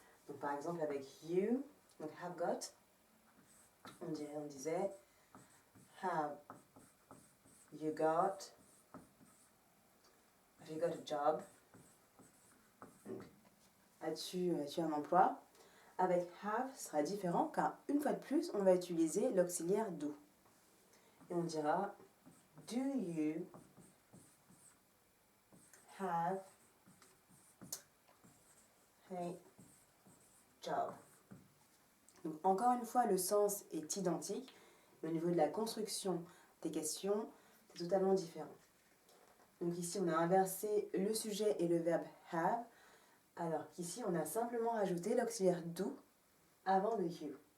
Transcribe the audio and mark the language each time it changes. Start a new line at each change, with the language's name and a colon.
French: Donc, par exemple, avec you, donc have got, on disait
English: have you got a job?
French: As-tu un emploi? Avec have, ce sera différent car une fois de plus, on va utiliser l'auxiliaire do. Et on dira
English: do you have a job?
French: Donc encore une fois, le sens est identique, mais au niveau de la construction des questions, c'est totalement différent. Donc ici, on a inversé le sujet et le verbe have, alors qu'ici, on a simplement rajouté l'auxiliaire do avant le you.